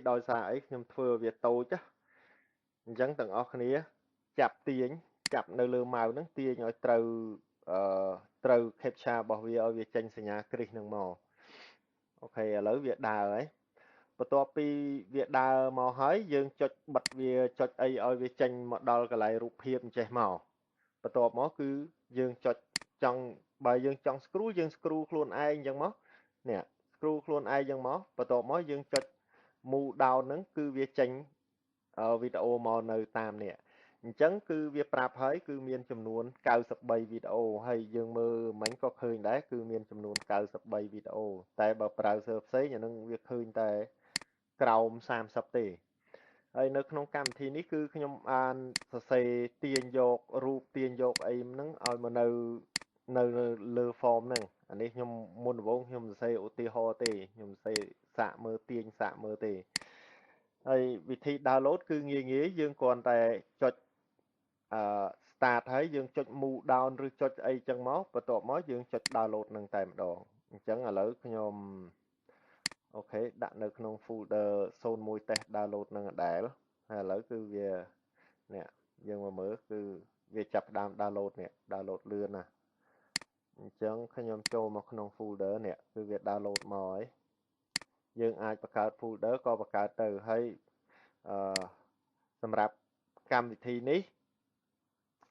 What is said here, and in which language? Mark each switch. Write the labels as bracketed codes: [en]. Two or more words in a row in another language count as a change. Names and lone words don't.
[km] ដោយសារអីខ្ញុំធ្វើវាតូចអញ្ចឹងទាំងអស់គ្នាចាប់ទាញចាប់នៅលើម៉ៅហ្នឹងទាញឲ្យអឺត្រូវ captcha របស់វាឲ្យវាចេញសញ្ញាគ្រីសហ្នឹងមកអូខេឥឡូវវាដើរហើយបន្ទាប់ពីវាដើរមកហើយយើងចុចបិទវាចុចអី ឲ្យវាចេញមកដល់កន្លែងរូបភាពអញ្ចេះមកបន្ទាប់មកគឺយើងចុចចង់បើយើងចង់ screw យើង screw ខ្លួនឯងអញ្ចឹងមកនេះ screw ខ្លួនឯងអញ្ចឹងមកបន្ទាប់មកយើងចុច [en] move down [km] ហ្នឹងគឺវាចេញវីដេអូមកនៅតាមនេះអញ្ចឹងគឺវាប្រាប់ហើយគឺ មានចំនួន93វីដេអូហើយយើងមើលមិញក៏ឃើញដែរគឺមានចំនួន93វីដេអូតែបើ browser ផ្សេងអានឹងវាឃើញតែក្រោម30ទេហើយនៅក្នុងកម្មវិធីនេះគឺខ្ញុំបានសរ សេរទាញយករូបទាញយកអីហ្នឹងឲ្យមកនៅលើ form ហ្នឹងអានេះខ្ញុំមុនដំបូងខ្ញុំសរសេរឧទាហរណ៍ទេខ្ញុំសរសេរ សាកមើលទាញសាកមើលទេហើយវិធី download គឺងាយយើងគ្រាន់តែចុចstart ហើយយើងចុច [en] move down [km] ឬចុចអីចឹងមកបន្ទាប់មកយើងចុច download នឹងតែម្ដងអញ្ចឹងឥឡូវខ្ញុំអូខេដាក់នៅក្នុង folder 01 [en] test download [km] នឹងដដែលហើយឥឡូវគឺវានេះយើងមកមើលគឺវាចាប់ផ្ដើម download នេះ download លឿនណាស់អញ្ចឹងខ្ញុំចូលមកក្នុង folder នេះគឺវា download មកហើយយើងអាចបង្កើត folder ក៏បង្កើតទៅហើយអឺសម្រាប់កម្មវិធីនេះ